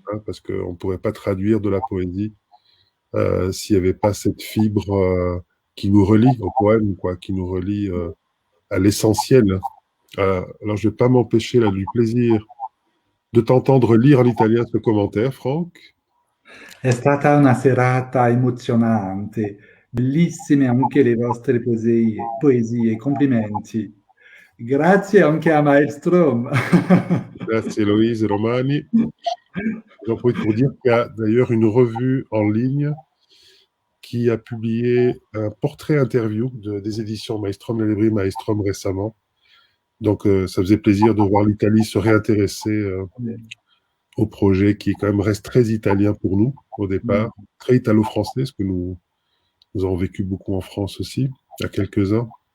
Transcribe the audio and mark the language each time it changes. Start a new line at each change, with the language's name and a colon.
French: Hein, parce qu'on ne pourrait pas traduire de la poésie s'il n'y avait pas cette fibre qui nous relie au poème, quoi, qui nous relie à l'essentiel. Alors, je ne vais pas m'empêcher là du plaisir de t'entendre lire en italien ce commentaire, Franck.
Italian: È stata una serata emozionante, bellissime anche le vostre poesie, complimenti. Grazie anche a Maelstrom. Grazie Héloïse et Romani.
French: J'en profite pour dire qu'il y a d'ailleurs une revue en ligne qui a publié un portrait interview des éditions Maelstrom, la librairie Maelstrom récemment. Donc, ça faisait plaisir de voir l'Italie se réintéresser au projet qui, quand même, reste très italien pour nous, au départ, très italo-français, parce que nous avons vécu beaucoup en France aussi, à quelques-uns.